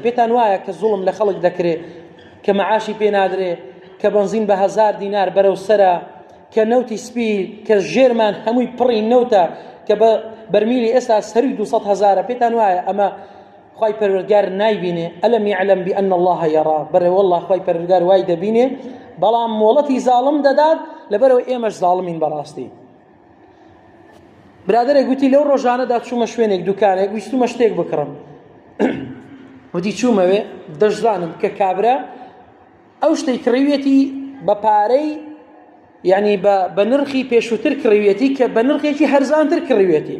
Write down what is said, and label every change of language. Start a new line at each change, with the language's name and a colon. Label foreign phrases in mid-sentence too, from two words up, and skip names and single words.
Central Kurdish: پێتان وایە کە زوڵم لە خەڵک دەکرێت کە مەعاشی پێ نادرێ کە بەنزین بە 1000 دینار بەرەو سەرە کە نەوتی سپی کە ژێرمان هەمووی پڕی نەوتە کە بە بەرمیلی ئێستا سەروی 200,000 پێتان وایە ئەمە خوای پەروەردگار نایبینێ؟
Arabic: ئەلەم یعلم بأن الله یەرا.
Central Kurdish: بەڕێ وەڵڵا خوای پەروەردگار وای دەبینێ بەڵام مۆڵەتی زاڵم دەدات لەبەرەوە ئێمەش زاڵمین بەڕاستی. برادرێک گوتی لەو ڕۆژانەدا چوومە شوێنێک دوکانێک ویستومە شتێک بکڕم وتی چوومەوێ دەشزانم کە کابرا ئەو شتەی کڕیوێتی بە پارەی یعنی بە نرخی پێشووتر کڕیوێتی کە بە نرخێکی هەرزانتر کڕیوێتی.